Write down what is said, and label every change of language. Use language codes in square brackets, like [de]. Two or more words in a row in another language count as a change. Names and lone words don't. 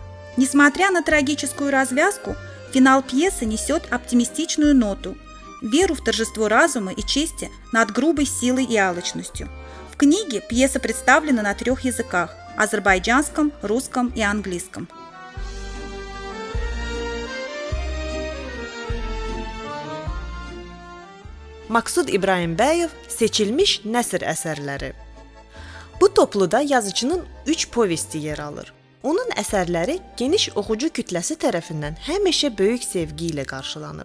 [ru] Несмотря на трагическую развязку, финал пьесы несет оптимистичную ноту, веру в торжество разума и чести над грубой силой и алчностью. В книге пьеса представлена на 3 языках – азербайджанском, русском и английском. [az] Maksud İbrahimbəyev seçilmiş nəsr əsərləri. Bu topluda yazıcının 3 povesti yer alır. Onun əsərləri geniş oxucu kütləsi tərəfindən həmişə böyük sevgi ilə qarşılanıb.